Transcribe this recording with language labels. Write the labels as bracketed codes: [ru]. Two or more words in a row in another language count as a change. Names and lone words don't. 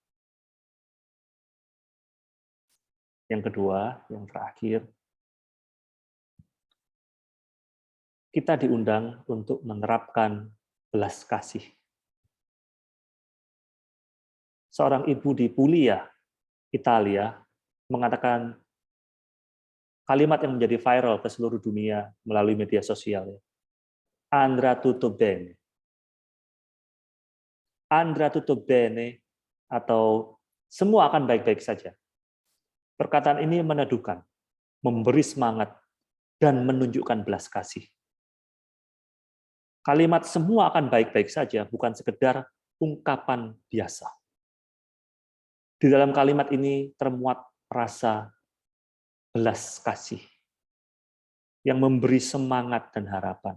[id] Yang kedua, yang terakhir, kita diundang untuk menerapkan belas kasih. Seorang ibu di Puglia, Italia, mengatakan kalimat yang menjadi viral ke seluruh dunia melalui media sosial. [it] Andrà tutto bene. Andrà tutto bene, [id] atau semua akan baik-baik saja. Perkataan ini meneduhkan, memberi semangat, dan menunjukkan belas kasih. Kalimat semua akan baik-baik saja bukan sekedar ungkapan biasa. Di dalam kalimat ini termuat rasa belas kasih yang memberi semangat dan harapan.